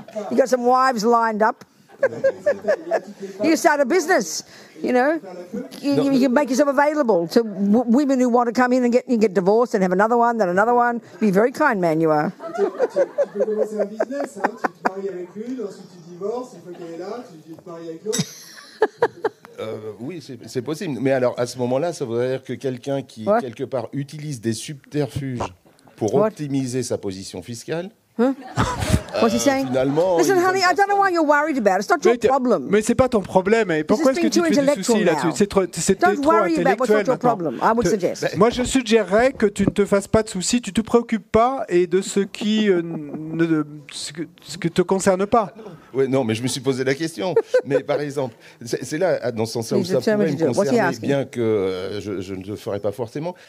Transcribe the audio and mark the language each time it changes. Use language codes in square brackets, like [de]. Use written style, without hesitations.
[en] You got some wives lined up. You start a business, you know. You can make yourself available to women who want to come in and get divorced and have another one, then another one. Be a very kind man you are. [fr] Tu peux commencer un business, hein. Tu te maries avec l'une, ensuite tu divorces, une fois qu'elle est là, tu te maries avec l'autre. Oui, c'est possible. Mais alors, à ce moment-là, ça voudrait dire que quelqu'un qui, quelque part, utilise des subterfuges pour optimiser sa position fiscale... [en] What's he saying? Listen, honey, I don't know why you're worried about it. It's not your problem. [fr] Mais c'est pas ton problème. Et pourquoi est-ce que tu te fais du souci là-dessus? C'est trop intellectuel maintenant. Moi, je suggérerais que tu ne te fasses pas de soucis, tu te préoccupes pas et de ce qui ce que te concerne pas. Oui, non, mais je me suis posé la question. Mais par exemple, c'est là, dans ce sens-là, où ça pourrait me concerner, bien que je ne le ferai pas forcément.